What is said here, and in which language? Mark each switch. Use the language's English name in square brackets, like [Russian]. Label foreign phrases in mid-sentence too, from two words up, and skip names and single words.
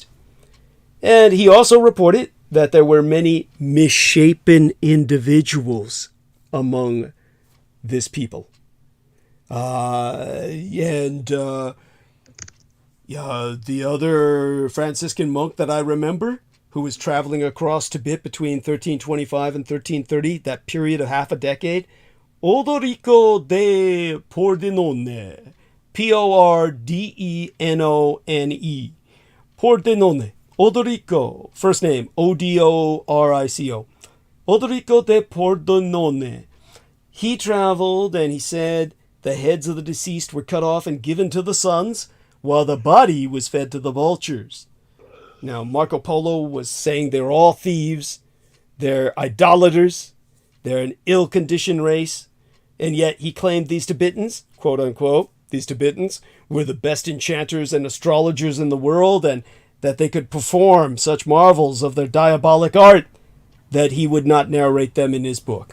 [English] And he also reported that there were many misshapen individuals among this people. The other Franciscan monk that I remember, who was traveling across Tibet between 1325 and 1330, that period of half a decade, Odorico de Pordenone, Pordenone, Pordenone, Odorico, first name, Odorico, Odorico de Pordenone. He traveled and he said the heads of the deceased were cut off and given to the sons, while the body was fed to the vultures. Now, Marco Polo was saying they're all thieves, they're idolaters, they're an ill-conditioned race, and yet he claimed these Tibetans, quote unquote, these Tibetans, were the best enchanters and astrologers in the world, and that they could perform such marvels of their diabolic art that he would not narrate them in his book.